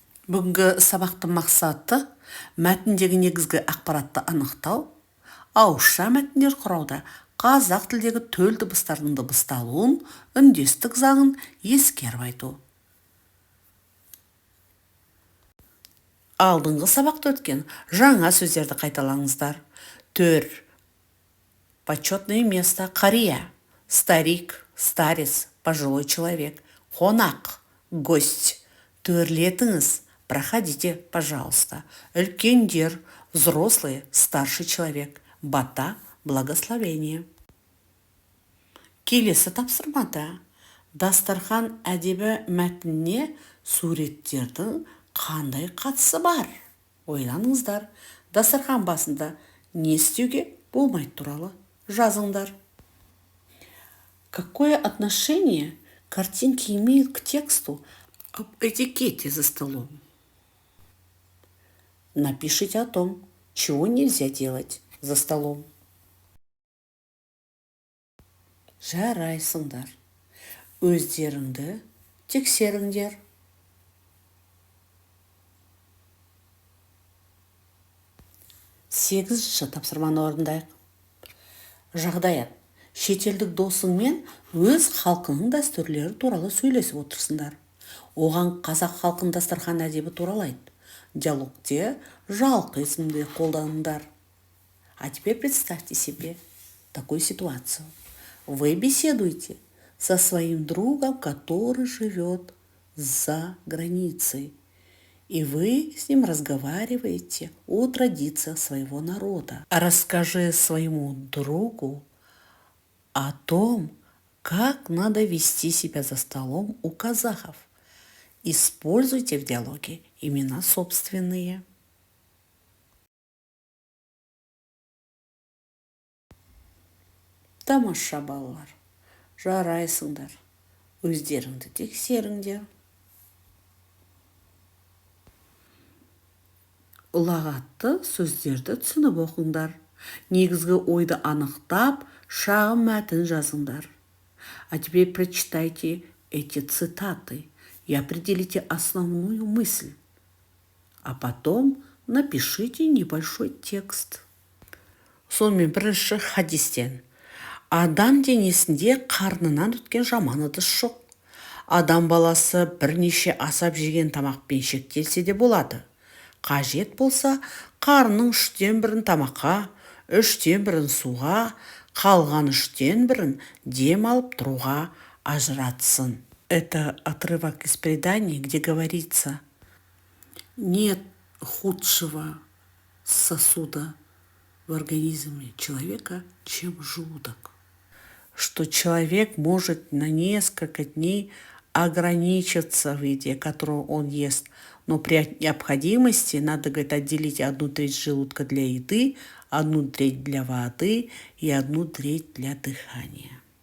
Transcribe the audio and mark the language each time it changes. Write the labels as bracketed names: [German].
[Kazakh] Бүгінгі сабақтың мақсаты мәтіндегі негізгі ақпаратты анықтау, ауызша мәтіндер құрауда қазақ тілдегі төл дыбыстардың дыбысталуын, үндестік заңын ескеріп айту. Алдыңғы сабақта өткен жаңа сөздерді қайталаңыздар. Төр, [Russian] почетное место, [Kazakh] қария, [Russian] старик, старец, пожилой человек, [Kazakh] қонақ, [Russian] гость, [Kazakh] төрлетіңіз, [Russian] проходите, пожалуйста, [Kazakh] үлкендер, [Russian] взрослый, старший человек, [Kazakh] бата, [Russian] благословение. [Kazakh] Келесі тапсырмада дастархан әдебі мәтініне суреттердің қандай қатысы бар? Ойланыңыздар. Дастархан басында не істеуге болмайды туралы жазыңдар. [Russian] Какое отношение картинки имеют к тексту об этикете за столом? Напишите о том, чего нельзя делать за столом. [Kazakh] Жарайсыңдар. Өздеріңді тексеріңдер. 8-ші тапсырманы орындайық. Жағдаят. Шетелдік досыңмен өз халқының дәстүрлері туралы сөйлесіп отырсыңдар. Оған қазақ халқының дастархан әдебі туралы айт. Диалогте жалқы есімді қолданыңдар. [Russian] А теперь представьте себе такую ситуацию. Вы беседуете со своим другом, который живет за границей. И вы с ним разговариваете о традициях своего народа. Расскажи своему другу о том, как надо вести себя за столом у казахов. Используйте в диалоге имена собственные. [Kazakh] Тамаша балалар, жарайсыңдар. Өздеріңді тексеріңдер. Ұлағатты сөздерді түсініп оқыңдар. Негізгі ойды анықтап, шағын мәтін жазыңдар. [Russian] А теперь прочитайте эти цитаты и определите основную мысль. А потом напишите небольшой текст. [Kazakh] Сонымен бірінші хадистен. Адам денесінде қарнынан өткен жаман ыдыс жоқ. Адам баласы бірнеше асап жеген тамақпен шектелсе де болады. Қажет болса, қарның 3/1 тамаққа, 3/1 суға, қалған 3/1 дем алып тұруға ажыратсын. [Russian] Это отрывок из предания, где говорится: нет худшего сосуда в организме человека, чем желудок. Что человек может на несколько дней ограничиться в еде, которую он ест, но при необходимости надо, говорит, отделить 1/3 желудка для еды, 1/3 для воды и 1/3 для дыхания.